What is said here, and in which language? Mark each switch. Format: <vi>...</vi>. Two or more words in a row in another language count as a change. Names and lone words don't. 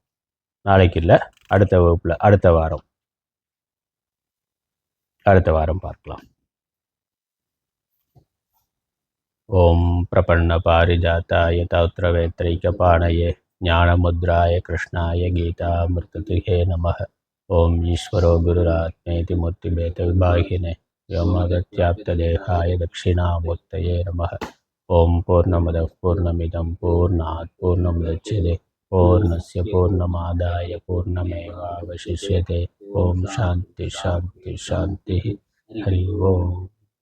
<ta>நாளைக்கு இல்லை, அடுத்த வகுப்பில் அடுத்த வாரம் பார்க்கலாம்.</ta> <sa>ओम् प्रपन्न पारिजाताय तोत्रवेत्रैकपाणये ज्ञानमुद्राय कृष्णाय गीतामृतदुहे नमः. ओम् ईश्वरो गुरुरात्मेति मूर्तिभेद विभागिने व्योमगत्याप्तदेहाय दक्षिणामूर्तये नमः. ओम पूर्णमदः पूर्णमिदं पूर्णात् पूर्णमुदच्यते पूर्णस्य पूर्णमादाय पूर्णमेवावशिष्यते. ओम शांति शांति शांति. हरि ओम.</sa>